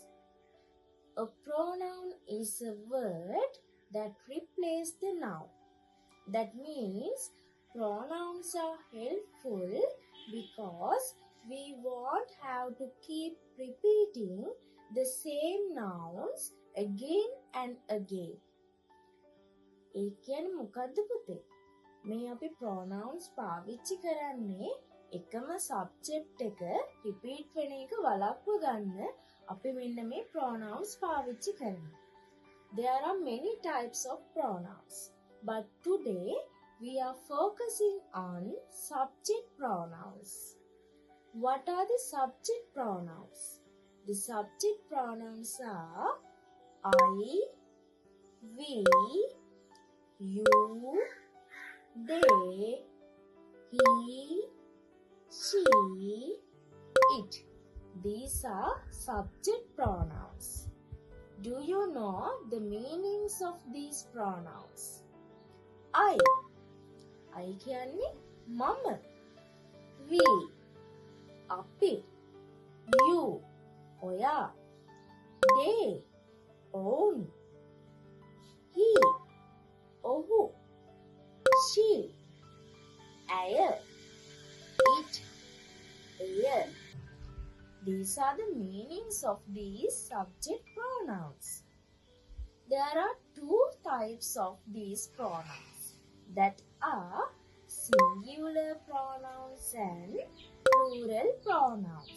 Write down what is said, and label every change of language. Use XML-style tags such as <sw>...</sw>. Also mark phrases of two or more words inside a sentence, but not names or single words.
<en>A pronoun is a word that replaces the noun. That means pronouns are helpful because we won't have to keep repeating the same nouns again and again.</en> <si>ඒ කියන්නේ මොකද්ද පුතේ? මේ අපි pronouns පාවිච්චි කරන්නේ එකම subject එක repeat වෙන එක වළක්ව ගන්න අපි මෙන්න මේ pronouns පාවිච්චි කරනවා.</si> <en>There are many types of pronouns, but today we are focusing on subject pronouns. What are the subject pronouns? The subject pronouns are I, we, you, they, he, she, it. These are subject pronouns. Do you know the meanings of these pronouns?</en> <si>I කියන්නේ මම. We අපි. You ඔයා. They ඔවුන්. He ඔහු. She ඇය. It එය.</si> <en>These are the meanings of these subject pronouns. There are two types of these pronouns, that are singular pronouns and plural pronouns.</en>